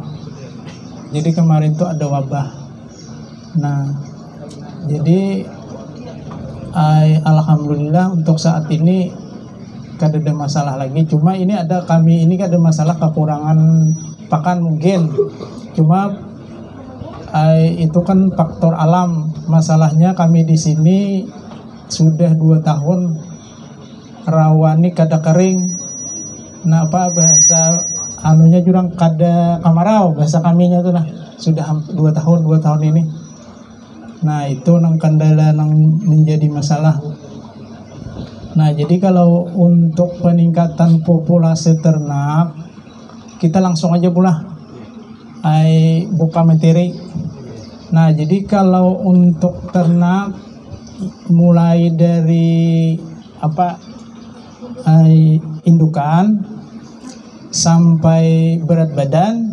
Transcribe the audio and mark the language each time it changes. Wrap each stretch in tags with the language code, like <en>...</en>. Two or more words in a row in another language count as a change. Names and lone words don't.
<id>Jadi kemarin tuh ada wabah. Nah, jadi alhamdulillah untuk saat ini kada ada masalah lagi. Cuma ini kami ada masalah kekurangan pakan mungkin. Cuma itu kan faktor alam. Masalahnya kami di sini sudah 2 tahun rawa ini kada kering.</id> <bjn>Nah, bahasa anunya jurang kada kamarau bahasa kaminya tuh nah sudah 2 tahun ini. Nah itu nang kendala nang menjadi masalah.</bjn> <id>Nah jadi kalau untuk peningkatan populasi ternak kita langsung aja pula buka materi. Nah jadi kalau untuk ternak mulai dari indukan sampai berat badan.</id>